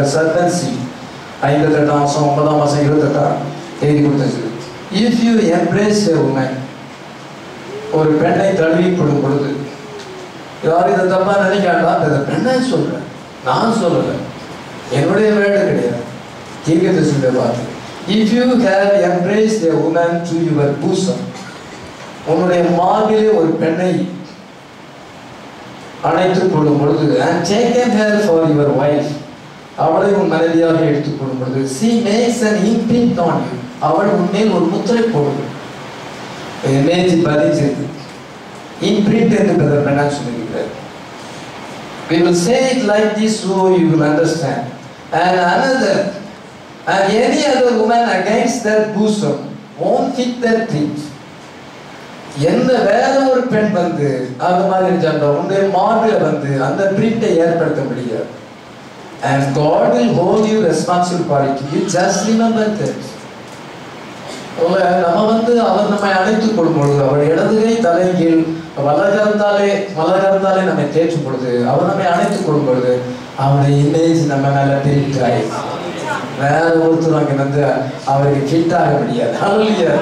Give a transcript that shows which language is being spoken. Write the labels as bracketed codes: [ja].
[ta] அந்த சர்பன்சி 58 வருஷம் 9 மாசம் 28 எழுதி கொடுத்தது. [en] If you embrace a woman, [ta] ஒரு பெண்ணை தழுவி கொள்ளும் பொழுது, யாரும் இதை தப்பா நினைக்காண்டா, அந்த பெண்ணை சொல்றேன், நான் சொல்லல, என்னுடைய வேலை கிடையாது, தீர்க்கதரிசியுடைய வார்த்தை. [en] If you have embraced a woman to your bosom, [ta] உன்னுடைய மார்பிலே ஒரு பெண்ணை அணைத்துக் கொள்ளும் பொழுது, [en] and taken her for your wife, [ta] அவளை உன் மனைவியாக எடுத்துக் கொள்ளும் பொழுது, [en] she makes an imprint on you, [ta] அவள் உன்மேல் ஒரு முத்திரை போடுவாள். இமேஜ் பதிஞ்சிருக்கு. imprint என்று பெண்ணா சொல்லியிருக்கிறார். [en] We will say it like this so you will understand. And another and any other woman against that bosom won't fit that print. [ta] எந்த வேற ஒரு பெண் வந்து அந்த மாதிரி ஜெண்டா உன்னுடைய மார்பில வந்து அந்த பிரிண்டை ஏற்படுத்த முடியாது. [en] And God will hold you responsible for it. You just remember that. [ta] நம்ம வந்து அவர் நம்மை அழைத்துக் கொள்ளும் பொழுது, அவர் இடதுகை தலைகீழ் வலகரத்தாலே நம்மை தேற்றும் பொழுது, அவர் நம்மை அழைத்துக் கொள்ளும் பொழுது, அவருடைய இமேஜ் நம்ம மேல பிரிட்டாய். வேற ஒருத்தர் அங்க வந்து அவருக்கு ஃபிட் ஆக முடியாது. ஹல்லேலூயா.